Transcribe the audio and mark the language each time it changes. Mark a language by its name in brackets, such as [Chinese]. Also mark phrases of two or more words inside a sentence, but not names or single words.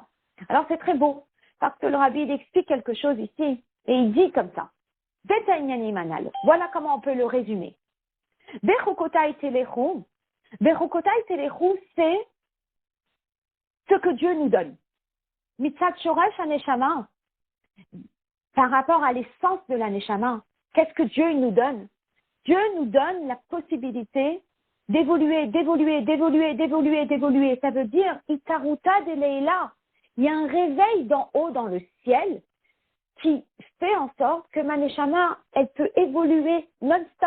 [French] Alors c'est très beau, parce que le rabbi il explique quelque chose ici, et il dit comme ça. Voilà comment on peut le résumer. [Hebrew] בחוקותי תלכו, [French] c'est ce que Dieu nous donne. [Hebrew] מצד שורש הנשמה, [French] par rapport à l'essence de la neshama, qu'est-ce que Dieu nous donne? Dieu nous donne la possibilité d'évoluer. Ça veut dire, [Aramaic] אתערותא דלעילא. [French] Il y a un réveil d'en haut dans le ciel qui fait en sorte que ma neshama, elle peut évoluer non-stop.